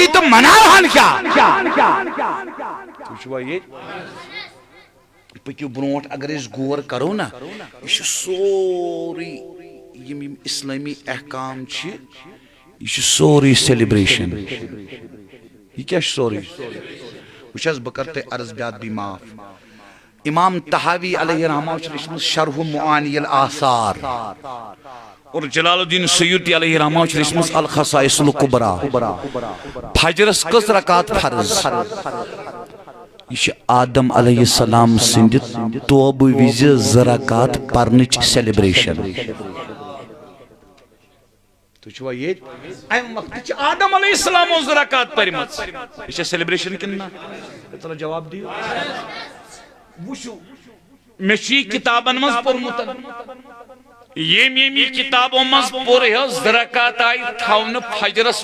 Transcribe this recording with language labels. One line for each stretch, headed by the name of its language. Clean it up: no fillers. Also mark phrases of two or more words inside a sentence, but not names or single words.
Kashmiri: تہٕ مناوہن کیٛاہ تُہۍ چھُوا ییٚتہِ پٔکِو برونٛٹھ اگر أسۍ غور کرو نا یہِ چھُ سورُے یِم اسلٲمی احکام چھِ یہِ چھُ سورُے سیلبریشن یہِ کیٛاہ چھُ سورُے وٕچھ حظ بہٕ کرٕ تۄہہِ عرض بیاد بھی معاف امام طحاوی
Arabic: علیہ رحمہ
Kashmiri: چھُ لیچھمٕژ شرح معانی الآثار اور جلال الدین سیوطی
Arabic: علیہ رحمہ
Kashmiri: چھُ لیچھمٕژ الخصائص الکبریٰ فجرس کٔژ رکات فرض یہ چھِ آدم
Arabic: علیہ السلام
Kashmiri: سٕنٛدِ توبہٕ وِزِ 2 رکات پرنٕچ سیلبریشن تُہۍ چھُوا ییٚتہِ امہِ وقتہٕ چھِ آدم علیہ السلامو 2 رکات پٔرمٕژ یہِ چھا سیلبریشن کِنہٕ نہ چلو جواب دِیِو وٕچھِو مےٚ چھُ یہِ کِتابن منٛز پوٚرمُت ییٚمہِ کِتابو منٛز پوٚر 2 رکات آیہِ تھاونہٕ فجرس